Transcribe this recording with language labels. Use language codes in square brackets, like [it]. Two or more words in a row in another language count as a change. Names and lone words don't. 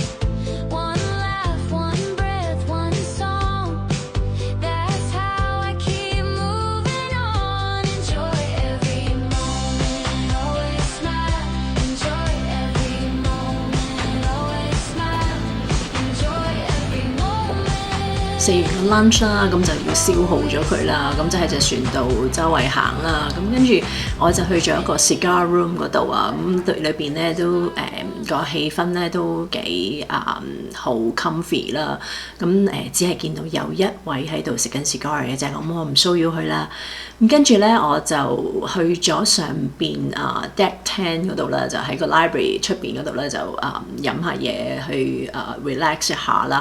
[en] One laugh, one breath, one song. That's how I keep moving on. Enjoy every moment, always smile. Enjoy every moment, always smile. Enjoy every moment. [yue] 食完個 lunch 啦，咁就要消耗咗佢啦，咁就喺隻船度周圍行啦，咁跟住我就去咗一個 [en] cigar room [yue] 嗰度啊，咁對裏邊咧都個氣氛咧都幾好 comfy 啦，咁只係見到有一位喺度食緊 cigar 嘅啫，咁我唔騷擾佢啦。咁跟住咧我就去咗上邊deck 10嗰度啦，就喺個 library 出邊嗰度咧就飲下嘢去relax 一下啦。